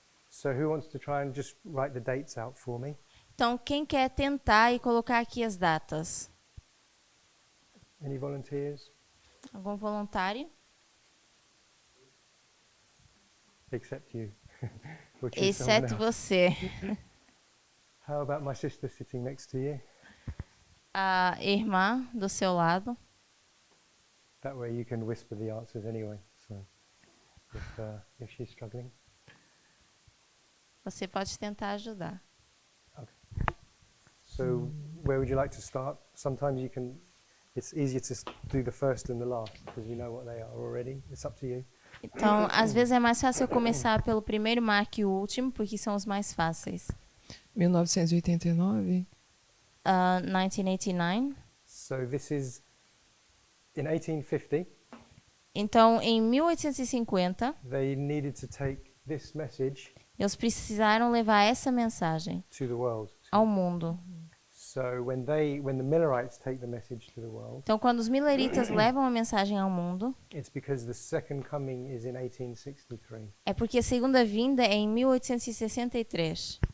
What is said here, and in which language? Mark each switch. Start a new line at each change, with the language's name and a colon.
English: So who wants to try and just write the dates out for me?
Portuguese: Então quem quer tentar e colocar aqui as datas?
English: Any volunteers?
Portuguese: Algum voluntário?
English: Except you. We'll choose someone
Portuguese: Exceto você.
English: How about my sister sitting next to you?
Portuguese: A irmã do seu lado.
English: That way you can whisper the answers anyway. So if she's struggling.
Portuguese: Você pode tentar ajudar.
English: So where would you like to start? Sometimes you can. It's easier to do the first and the last because we know what they are already. It's up to you.
Portuguese: Então, às vezes é mais fácil eu começar pelo primeiro marco e o último, porque são os mais fáceis.
English: 1989.
Portuguese: 1989.
English: So this is in 1850.
Portuguese: Então, em 1850,
English: They needed to take this message
Portuguese: eles precisaram levar essa mensagem
English: to the world.
Portuguese: ao mundo.
English: So when the Millerites take the message to the world,
Portuguese: Então, quando os mileritas levam a mensagem ao mundo,
English: it's because the second coming is in 1863.
Portuguese: é porque a segunda vinda é em 1863.